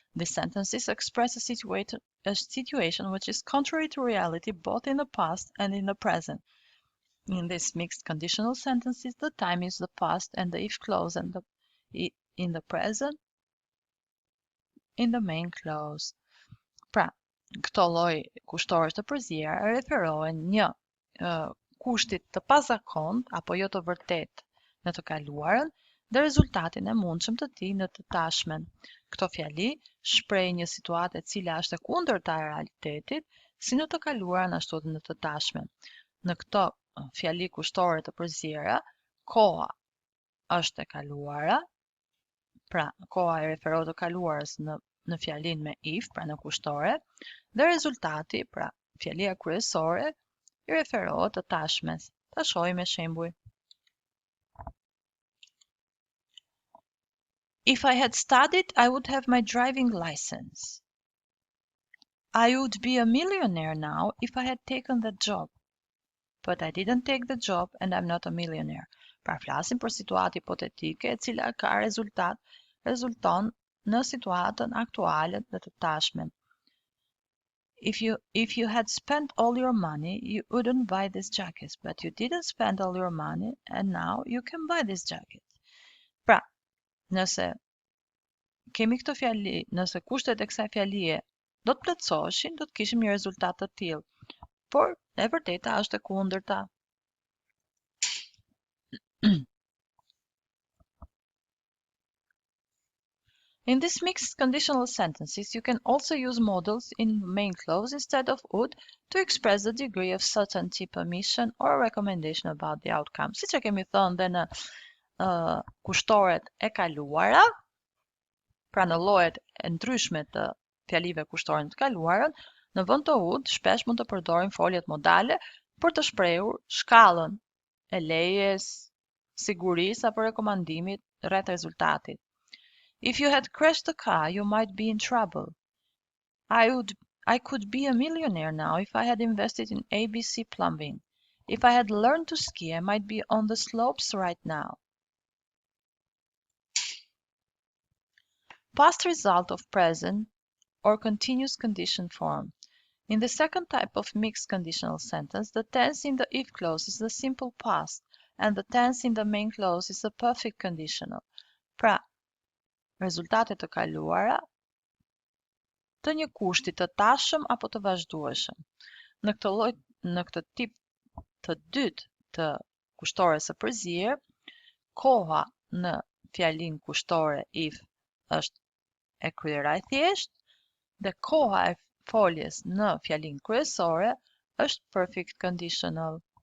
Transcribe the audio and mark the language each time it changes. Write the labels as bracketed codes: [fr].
[en] These sentences express a situation which is contrary to reality both in the past and in the present. In these mixed conditional sentences, the time is the past and the if clause and in the present in the main clause. [sq] Pra, këto lloj kushtorësh të përziera referohen një kushtit të pazakont apo jo të vërtet në të kaluarën dhe rezultatin e mundshëm të tij në të tashmen. Këto fjali shpreh një situatë e cila është e kundërta e realitetit, si në të kaluarën ashtu edhe në të tashmen. Në këto fjali kushtore të përziera, koha është e kaluara, pra koha e referohet të kaluarës në fjalin me if, pra në kushtore, dhe rezultati, pra fjalia kryesore, I referohet të tashmes. Ta shohim me shembuj. [en] If I had studied, I would have my driving license. I would be a millionaire now if I had taken that job. But I didn't take the job and I'm not a millionaire. [sq] Pra flasim për situatë hipotetike e cila ka rezulton në situatën aktuale dhe të tashmen. [en] If you had spent all your money, you wouldn't buy this jacket, but you didn't spend all your money, and now you can buy this jacket. [sq] Pra, nëse kemi këtë fjali, nëse kushtet e kësaj fjalie do të plotësoheshin, do të kishim një rezultat të tillë. Por e vërteta është e kundërta. [en] In these mixed conditional sentences, you can also use modals in the main clause instead of would to express the degree of certainty, permission, or recommendation about the outcome. [sq] Siç e kemi thënë dhe në kushtoret e kaluara, pra në llojet e ndryshme të fjalive kushtore të kaluarën, në vend të would shpesh mund të përdorim foljet modale për të shprehur shkallën e lejes, sigurisë apo rekomandimit rreth rezultatit. [en] If you had crashed the car, you might be in trouble. I could be a millionaire now if I had invested in ABC plumbing. If I had learned to ski, I might be on the slopes right now. Past result of present or continuous condition form. In the second type of mixed conditional sentence, the tense in the if clause is the simple past, and the tense in the main clause is the perfect conditional. [sq] Pra, rezultatet të kaluara të një kushti të tashëm apo të vazhdueshëm. Në këtë tip të dytë të kushtores së përzier, koha në fjalin kushtore if është e kryera e thjeshtë dhe koha e foljes në fjalin kryesore është perfect conditional.